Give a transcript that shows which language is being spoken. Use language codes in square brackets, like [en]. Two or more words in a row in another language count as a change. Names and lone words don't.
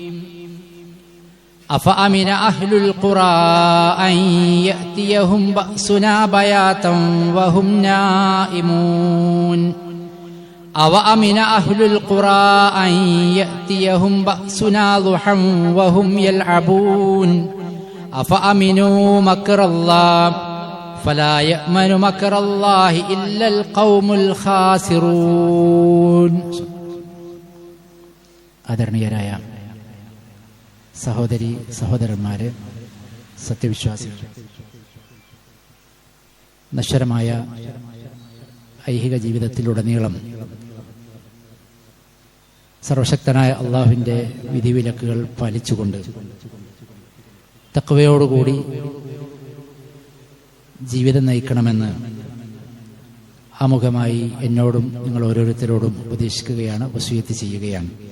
[ar] أفأمن أهل القرى أن يأتيهم بأسنا بياتا وهم نائمون أوأمن أهل القرى أن يأتيهم بأسنا ضحى وهم يلعبون أفأمنوا مكر الله فلا يأمن مكر الله إلا القوم الخاسرون. [ml] ആദരണീയരായ സഹോദരി സഹോദരന്മാരെ, സത്യവിശ്വാസികൾ, നശ്വരമായ ഐഹിക ജീവിതത്തിലുടനീളം സർവശക്തനായ അള്ളാഹുവിൻ്റെ വിധിവിലക്കുകൾ പാലിച്ചുകൊണ്ട് തഖ്വയോടുകൂടി ജീവിതം നയിക്കണമെന്ന് ആമുഖമായി എന്നോടും നിങ്ങൾ ഓരോരുത്തരോടും ഉപദേശിക്കുകയാണ്, വസിയത്ത് ചെയ്യുകയാണ്.